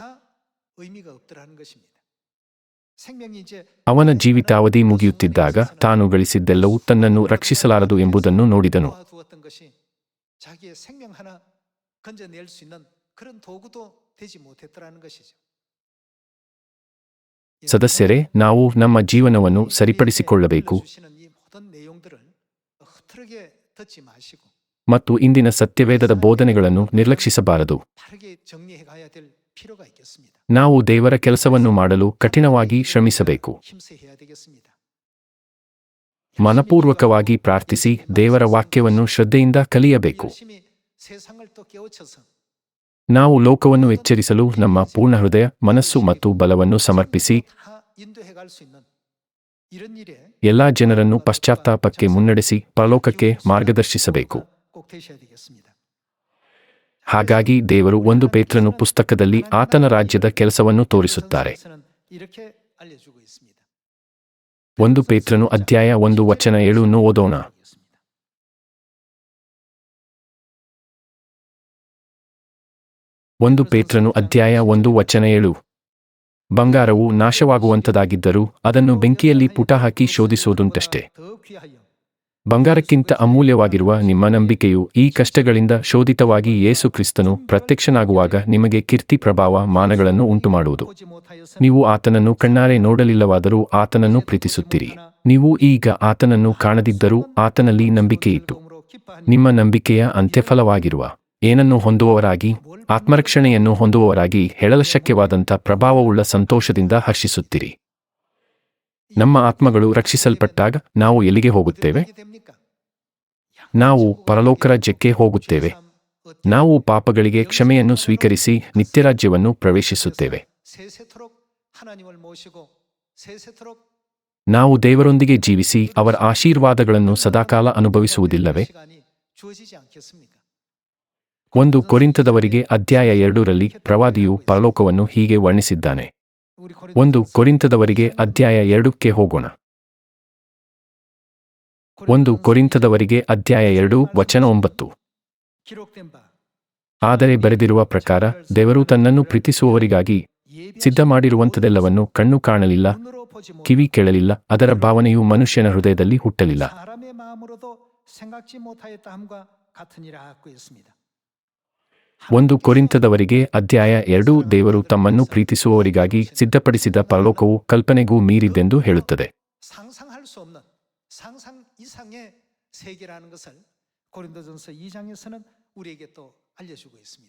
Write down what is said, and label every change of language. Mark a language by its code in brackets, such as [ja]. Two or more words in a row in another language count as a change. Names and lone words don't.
[ko] 다 의미가 없더라는 것입니다. 생명이 이제 [kn] ಅವನ ಜೀವಿತಾವಧಿ ಮುಗಿಯುತ್ತಿದ್ದಾಗ ತಾನು ಗಳಿಸಿದ್ದೆಲ್ಲವೂ ತನ್ನನ್ನು ರಕ್ಷಿಸಲಾರದು ಎಂಬುದನ್ನು ನೋಡಿದನು. [ko] 모아두었던 것이 자기의 생명 하나 건져낼 수 있는 그런 도구도 되지 못했더라는 것이죠. [kn] ಸದಸ್ಯರೇ, ನಾವು ನಮ್ಮ ಜೀವನವನ್ನು ಸರಿಪಡಿಸಿಕೊಳ್ಳಬೇಕು [ko] 주시는 이 모든 내용들을 흐트러게 듣지 마시고 [kn] ಮತ್ತು ಇಂದಿನ ಸತ್ಯವೇದದ ಬೋಧನೆಗಳನ್ನು ನಿರ್ಲಕ್ಷಿಸಬಾರದು. [ko] 바르게 정리해 가야 될 필요가 있겠습니다. [kn] ನಾವು ದೇವರ ಕೆಲಸವನ್ನು ಮಾಡಲು ಕಠಿಣವಾಗಿ ಶ್ರಮಿಸಬೇಕು. [ko] 힘써야 되겠습니다. [kn] ಮನಪೂರ್ವಕವಾಗಿ ಪ್ರಾರ್ಥಿಸಿ ದೇವರ ವಾಕ್ಯವನ್ನು ಶ್ರದ್ಧೆಯಿಂದ ಕಲಿಯಬೇಕು. [ko] 열심히 세상을 또 깨우쳐서 [kn] ನಾವು ಲೋಕವನ್ನು ಎಚ್ಚರಿಸಲು ನಮ್ಮ ಪೂರ್ಣ ಹೃದಯ, ಮನಸ್ಸು ಮತ್ತು ಬಲವನ್ನು ಸಮರ್ಪಿಸಿ [ko] 다 인도해 갈 수 있는 이런 일에 [kn] ಎಲ್ಲಾ ಜನರನ್ನು ಪಶ್ಚಾತ್ತಾಪಕ್ಕೆ ಮುನ್ನಡೆಸಿ ಪರಲೋಕಕ್ಕೆ ಮಾರ್ಗದರ್ಶಿಸಬೇಕು. [ko] 꼭 되셔야 되겠습니다. [kn] ಹಾಗಾಗಿ ದೇವರು 1 ಪೇತ್ರನು ಪುಸ್ತಕದಲ್ಲಿ ಆತನ ರಾಜ್ಯದ ಕೆಲಸವನ್ನು ತೋರಿಸುತ್ತಾರೆ. [ko] 전서에서는 이렇게 알려주고 있습니다. [kn] 1 ಪೇತ್ರನು ಅಧ್ಯಾಯ 1 ವಚನ 7 ಓದೋಣ. 1 ಪೇತ್ರನು ಅಧ್ಯಾಯ 1 ವಚನ 7. ಬಂಗಾರವು ನಾಶವಾಗುವಂಥದ್ದಾಗಿದ್ದರೂ ಅದನ್ನು ಬೆಂಕಿಯಲ್ಲಿ ಪುಟ ಹಾಕಿ ಶೋಧಿಸೋದುಂಟಷ್ಟೇ. [ko] 더 귀하여 [kn] ಬಂಗಾರಕ್ಕಿಂತ ಅಮೂಲ್ಯವಾಗಿರುವ ನಿಮ್ಮ ನಂಬಿಕೆಯು ಈ ಕಷ್ಟಗಳಿಂದ ಶೋಧಿತವಾಗಿ ಯೇಸು ಕ್ರಿಸ್ತನು ಪ್ರತ್ಯಕ್ಷನಾಗುವಾಗ ನಿಮಗೆ ಕೀರ್ತಿ, ಪ್ರಭಾವ, ಮಾನಗಳನ್ನು ಉಂಟುಮಾಡುವುದು. [ko] 보지 못하여서 [kn] ನೀವು ಆತನನ್ನು ಕಣ್ಣಾರೆ ನೋಡಲಿಲ್ಲವಾದರೂ ಆತನನ್ನು ಪ್ರೀತಿಸುತ್ತೀರಿ. ನೀವು ಈಗ ಆತನನ್ನು ಕಾಣದಿದ್ದರೂ ಆತನಲ್ಲಿ ನಂಬಿಕೆಯಿಟ್ಟು [ko] 몸으로 기뻐하니 [kn] ನಿಮ್ಮ ನಂಬಿಕೆಯ ಅಂತ್ಯಫಲವಾಗಿರುವ ಏನನ್ನು ಹೊಂದುವವರಾಗಿ, ಆತ್ಮರಕ್ಷಣೆಯನ್ನು ಹೊಂದುವವರಾಗಿ ಹೇಳಲಶಕ್ಯವಾದಂಥ ಪ್ರಭಾವವುಳ್ಳ ಸಂತೋಷದಿಂದ ಹರ್ಷಿಸುತ್ತೀರಿ. ನಮ್ಮ ಆತ್ಮಗಳು ರಕ್ಷಿಸಲ್ಪಟ್ಟಾಗ ನಾವು ಎಲ್ಲಿಗೆ ಹೋಗುತ್ತೇವೆ? [ko] 어떻게 됩니까? [kn] ನಾವು ಪರಲೋಕ ರಾಜ್ಯಕ್ಕೆ ಹೋಗುತ್ತೇವೆ. ನಾವು ಪಾಪಗಳಿಗೆ ಕ್ಷಮೆಯನ್ನು ಸ್ವೀಕರಿಸಿ ನಿತ್ಯರಾಜ್ಯವನ್ನು ಪ್ರವೇಶಿಸುತ್ತೇವೆ. [ko] 세세토록 하나님을 모시고 세세토록 [kn] ನಾವು ದೇವರೊಂದಿಗೆ ಜೀವಿಸಿ ಅವರ ಆಶೀರ್ವಾದಗಳನ್ನು ಸದಾಕಾಲ ಅನುಭವಿಸುವುದಿಲ್ಲವೇ? [ko] 시간이 주어지지 않겠습니까? [kn] 1 ಕೊರಿಂಥದವರಿಗೆ ಅಧ್ಯಾಯ 2ರಲ್ಲಿ ಪ್ರವಾದಿಯು ಪರಲೋಕವನ್ನು ಹೀಗೆ ವರ್ಣಿಸಿದ್ದಾನೆ. [ko] 우리 [kn] 1 ಕೊರಿಂಥದವರಿಗೆ ಅಧ್ಯಾಯ 2ಕ್ಕೆ ಹೋಗೋಣ. 1 ಕೊರಿಂಥದವರಿಗೆ ಅಧ್ಯಾಯ 2 ವಚನ 9. [ko] 기록된 바 [kn] ಆದರೆ ಬರೆದಿರುವ ಪ್ರಕಾರ ದೇವರು ತನ್ನನ್ನು ಪ್ರೀತಿಸುವವರಿಗಾಗಿ ಸಿದ್ಧ ಮಾಡಿರುವಂಥದೆಲ್ಲವನ್ನು ಕಣ್ಣು ಕಾಣಲಿಲ್ಲ, [ko] 눈으로 보지 못 [kn] ಕಿವಿ ಕೇಳಲಿಲ್ಲ, ಅದರ ಭಾವನೆಯು ಮನುಷ್ಯನ ಹೃದಯದಲ್ಲಿ ಹುಟ್ಟಲಿಲ್ಲ. [ko] 사람의 마음으로도 생각지 못하였다 함과 같으니라 하고 있습니다. [kn] 1 ಕೊರಿಂಥದವರಿಗೆ ಅಧ್ಯಾಯ 2 ದೇವರು ತಮ್ಮನ್ನು ಪ್ರೀತಿಸುವವರಿಗಾಗಿ ಸಿದ್ಧಪಡಿಸಿದ ಪರಲೋಕವು ಕಲ್ಪನೆಗೂ ಮೀರಿದ್ದೆಂದು ಹೇಳುತ್ತದೆ. [ko] 상상할 수 없는 상상 이상의 세계라는 것을 고린도전서 2장에서는 우리에게 또 알려주고 있습니다.